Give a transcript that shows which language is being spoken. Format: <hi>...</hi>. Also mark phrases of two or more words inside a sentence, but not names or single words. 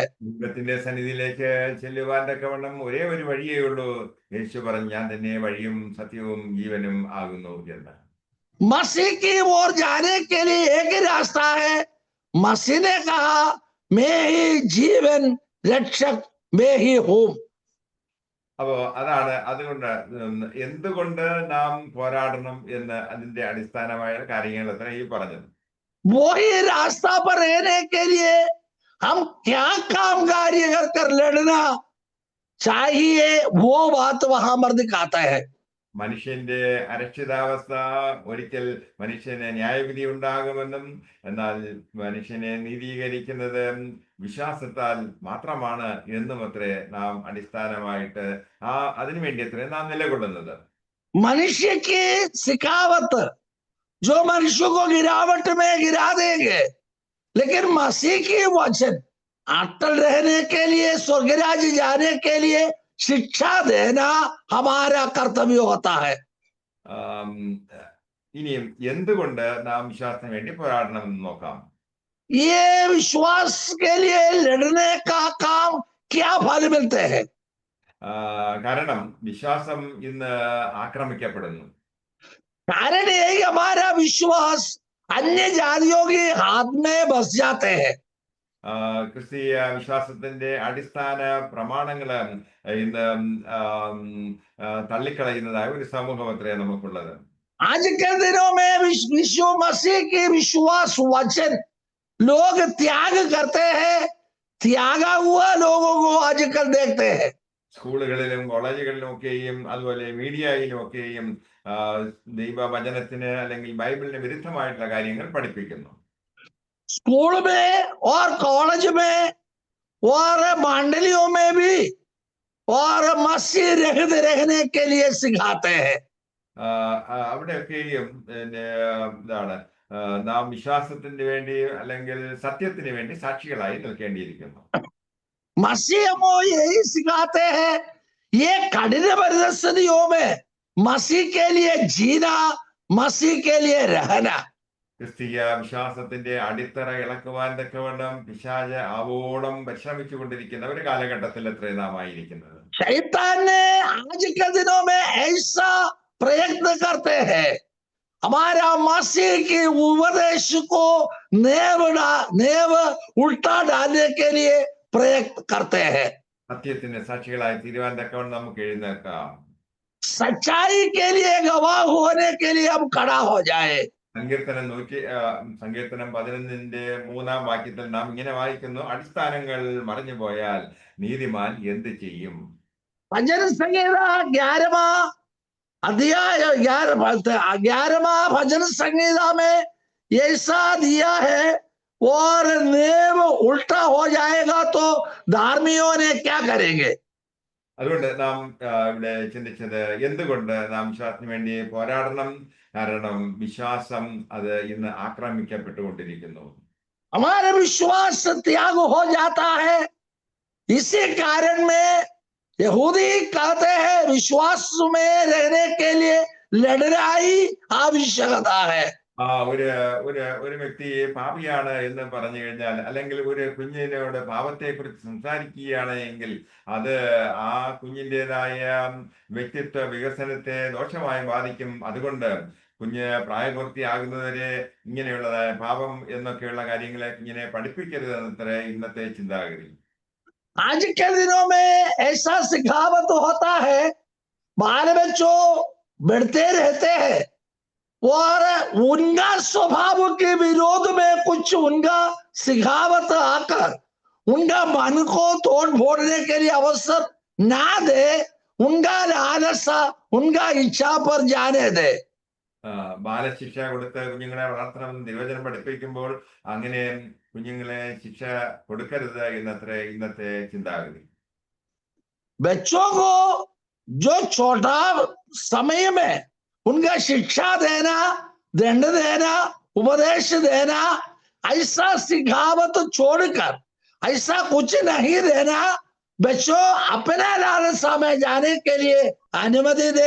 <ml>ദൈവത്തിന്റെ സന്നിധിയിലേക്ക് ചെല്ലുവാൻ തക്കവണ്ണം ഒരേ ഒരു വഴിയേ ഉള്ളൂ. യേശു പറഞ്ഞു, ഞാൻ തന്നെ വഴിയും സത്യവും ജീവനും ആകുന്നു എന്ന്.</ml> <hi>मसीह की ओर जाने के लिए एक ही रास्ता है. मसीह ने कहा, मैं ही जीवन रक्षक, मैं ही हूं.</hi> <ml>അപ്പോ അതുകൊണ്ട് എന്തുകൊണ്ട് നാം പോരാടണം എന്ന് അതിന്റെ അടിസ്ഥാനമായ കാര്യങ്ങൾ അത്ര ഈ പറഞ്ഞത്.</ml> <hi>वही रास्ता पर रहने के लिए हम क्या काम कार्य कर लड़ना चाहिए, वो बात वहां पर दिखाता है।</hi> <ml>മനുഷ്യന്റെ അരക്ഷിതാവസ്ഥ, ഒരിക്കൽ മനുഷ്യന് ന്യായവിധി ഉണ്ടാകുമെന്നും എന്നാൽ മനുഷ്യനെ നീതീകരിക്കുന്നത് വിശ്വാസത്താൽ മാത്രമാണ് എന്നും അത്രേ നാം അടിസ്ഥാനമായിട്ട് അതിനുവേണ്ടി അത്രേ നാം നിലകൊള്ളുന്നത്.</ml> <hi>मनुष्य की सिखावत जो मनुष्य को गिरावट में गिरा देंगे, लेकिन मसीह की वचन अटल रहने के लिए, स्वर्ग राज्य जाने के लिए शिक्षा देना हमारा कर्तव्य होता है।</hi> <ml>ആം, ഇനിയും എന്തുകൊണ്ട് നാം വിശ്വാസത്തിന് വേണ്ടി പോരാടണമെന്ന് നോക്കാം.</ml> <hi>ये विश्वास के लिए लड़ने का काम क्या फल मिलते हैं?</hi> <ml>കാരണം വിശ്വാസം ഇന്ന് ആക്രമിക്കപ്പെടുന്നു.</ml> <hi>कारण यही हमारा विश्वास अन्य जातियों के हाथ में बस जाते हैं।</hi> <ml>ക്രിസ്തീയ വിശ്വാസത്തിന്റെ അടിസ്ഥാന പ്രമാണങ്ങള് ഇന്ന് തള്ളിക്കളയുന്നതായ ഒരു സമൂഹം അത്രേ നമുക്കുള്ളത്.</ml> <hi>आज के दिनों में विश्व मसीह की विश्वास वचन लोग त्याग करते हैं। त्यागा हुआ लोगों को आजकल देखते हैं।</hi> <ml>സ്കൂളുകളിലും കോളേജുകളിലും ഒക്കെയും അതുപോലെ മീഡിയയിലും ഒക്കെയും ദൈവവചനത്തിന് അല്ലെങ്കിൽ ബൈബിളിന് വിരുദ്ധമായിട്ടുള്ള കാര്യങ്ങൾ പഠിപ്പിക്കുന്നു.</ml> <hi>स्कूल में और कॉलेज में और मंडलियों में भी और मसीह रहित रहने के लिए सिखाते हैं।</hi> <ml>അവിടെയൊക്കെയും ഇതാണ് നാം വിശ്വാസത്തിന് വേണ്ടി അല്ലെങ്കിൽ സത്യത്തിന് വേണ്ടി സാക്ഷികളായി നിൽക്കേണ്ടിയിരിക്കുന്നു.</ml> <hi>मसीह हमको यही सिखाते हैं, ये कठिन परिस्थितियों में मसीह के लिए जीना, मसीह के लिए रहना।</hi> <ml>ക്രിസ്തീയ വിശ്വാസത്തിന്റെ അടിത്തറ ഇളക്കുവാൻ തക്കവണ്ണം പിശാച് ആവോളം പരിശ്രമിച്ചു കൊണ്ടിരിക്കുന്ന ഒരു കാലഘട്ടത്തിൽ അത്രേ നാം ആയിരിക്കുന്നത്.</ml> <hi>शैतान ने आज के दिनों में ऐसा प्रयत्न करते हैं, हमारा मसीह की उपदेश को नेव उल्टा डालने के लिए प्रयत्न करते हैं।</hi> <ml>സത്യത്തിന് സാക്ഷികളായി തീരുവാൻ തക്കവണ്ണം നമുക്ക് എഴുന്നേൽക്കാം.</ml> <hi>सच्चाई के लिए गवाह होने के लिए हम खड़ा हो जाए।</hi> <ml>സങ്കീർത്തനം 11-ന്റെ 3-ാം വാക്യത്തിൽ നാം ഇങ്ങനെ വായിക്കുന്നു, അടിസ്ഥാനങ്ങൾ മറഞ്ഞു പോയാൽ നീതിമാൻ എന്ത് ചെയ്യും?</ml> <hi>भजन संहिता 11वां अध्याय 11वां भजन संहिता में ऐसा दिया है, और नेव उल्टा हो जाएगा तो धार्मियों ने क्या करेंगे?</hi> <ml>അതുകൊണ്ട് നാം ഇവിടെ ചിന്തിച്ചത് എന്തുകൊണ്ട് നാം വിശ്വാസത്തിന് വേണ്ടി പോരാടണം? കാരണം വിശ്വാസം അത് ഇന്ന് ആക്രമിക്കപ്പെട്ടുകൊണ്ടിരിക്കുന്നു.</ml> <hi>हमारा विश्वास त्याग हो जाता है। इसी कारण में यहूदी कहते हैं विश्वास में रहने के लिए लड़ाई आवश्यकता है।</hi> <ml>ഒരു വ്യക്തി പാപിയാണ് എന്ന് പറഞ്ഞു കഴിഞ്ഞാൽ, അല്ലെങ്കിൽ ഒരു കുഞ്ഞിനോട് പാപത്തെ കുറിച്ച് സംസാരിക്കുകയാണ് എങ്കിൽ അത് ആ കുഞ്ഞിൻ്റെതായ വ്യക്തിത്വ വികസനത്തെ ദോഷമായി ബാധിക്കും. അതുകൊണ്ട് കുഞ്ഞ് പ്രായപൂർത്തിയാകുന്നവരെ ഇങ്ങനെയുള്ളതായ പാപം എന്നൊക്കെയുള്ള കാര്യങ്ങളെ ഇങ്ങനെ പഠിപ്പിക്കരുത് എന്നത്ര ഇന്നത്തെ ചിന്താഗതി.</ml> <hi>आज के दिनों में ऐसा सिखावत होता है, बाल बच्चों बढ़ते रहते हैं और उनका स्वभाव के विरोध में कुछ उनका सिखावत आकर उनका मन को तोड़ फोड़ने के लिए अवसर ना दे, उनका लालसा उनका इच्छा पर जाने दे।</hi> <ml>ബാലശിക്ഷ കൊടുത്ത് കുഞ്ഞുങ്ങളെ വളർത്തണമെന്ന് നിർവചനം പഠിപ്പിക്കുമ്പോൾ അങ്ങനെ കുഞ്ഞുങ്ങളെ ശിക്ഷ കൊടുക്കരുത് എന്നത്ര ഇന്നത്തെ ചിന്താഗതി.</ml> <hi>बच्चों को जो छोटा समय में उनका शिक्षा देना, दंड देना, उपदेश देना, ऐसा सिखावत छोड़कर ऐसा कुछ नहीं देना, बच्चों अपना लालसा में जाने के लिए अनुमति दे।</hi>